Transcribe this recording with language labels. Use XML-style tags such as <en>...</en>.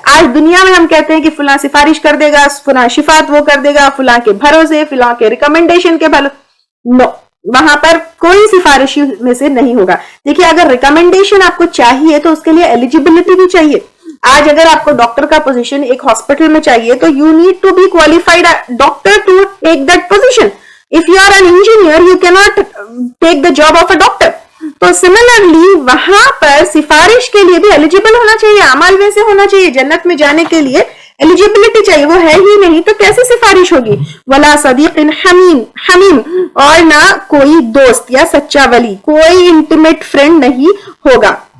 <ur>آج دنیا میں ہم کہتے ہیں کہ فلاں سفارش کر دے گا, فلاں شفاعت وہ کر دے گا, فلاں کے بھروسے, فلاں کے ریکمنڈیشن کے بھروسے. نو, وہاں پر کوئی سفارشی میں سے نہیں ہوگا. دیکھیے اگر ریکمنڈیشن آپ کو چاہیے تو اس کے لیے ایلیجیبلٹی بھی چاہیے. آج اگر آپ کو ڈاکٹر کا پوزیشن ایک ہاسپٹل میں چاہیے تو</ur> <en>You need to be qualified doctor to take that position. If you are an engineer, you cannot take the job of a doctor.</en> <ur>تو similarly وہاں پر سفارش کے لیے بھی eligible ہونا چاہیے, اعمال ویسے ہونا چاہیے. جنت میں جانے کے لیے eligibility چاہیے, وہ ہے ہی نہیں تو کیسے سفارش ہوگی.</ur> <ar>ولا صدیق حمیم,</ar> <ur>اور نہ کوئی دوست یا سچا ولی, کوئی</ur> <en>intimate friend</en> <ur>نہیں ہوگا.</ur>